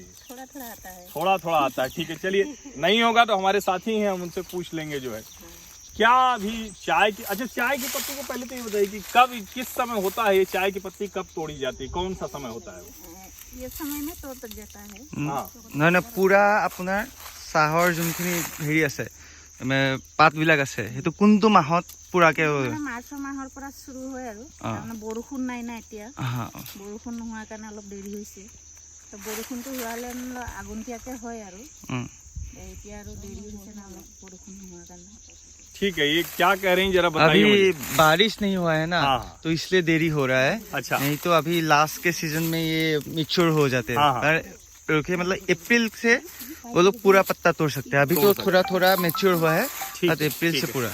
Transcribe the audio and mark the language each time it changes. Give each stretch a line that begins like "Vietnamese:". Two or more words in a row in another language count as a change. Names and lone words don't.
Hindi: थोड़ा थोड़ा आता है। थोड़ा थोड़ा आता है, ठीक है। चलिए, नहीं होगा तो हमारे साथी हैं, हम उनसे पूछ लेंगे जो है क्या अभी चाय की। अच्छा, चाय की पत्ती को पहले तो ये बताइए कि कब, किस समय होता है ये चाय की पत्ती, कब तोड़ी जाती है, कौन सा समय होता है? ये समय में तोड़ जाता है। हाँ,
Assamese: নহয় পুৰা আপোনাৰ চাহৰ যোনখিনি হেৰি আছে পাতবিলাক আছে সেইটো কোনটো মাহত পুৰাকে মাৰ্চ মাহৰ পৰা শুरू হয় আৰু বৰষুণ নাই না এতিয়া। বৰষুণ নোহোৱাৰ কাৰণে অলপ দেৰি হৈছে। তো বৰষুণটো হোৱালে আগন্তীয়াকে হয় আৰু এতিয়া আৰু দেৰি হৈছে না অলপ বৰষুণ নোহোৱাৰ কাৰণে।
Hindi: ठीक है, ये क्या कह रही हैं जरा बताइए। अभी बारिश नहीं हुआ है ना, तो इसलिए देरी हो रहा है। अच्छा, नहीं तो अभी लास्ट के सीजन में ये मैच्योर हो जाते हैं। मतलब अप्रैल से वो लोग पूरा पत्ता तोड़ सकते हैं। अभी तो थोड़ा थोड़ा मैच्योर हुआ है, अप्रैल से पूरा।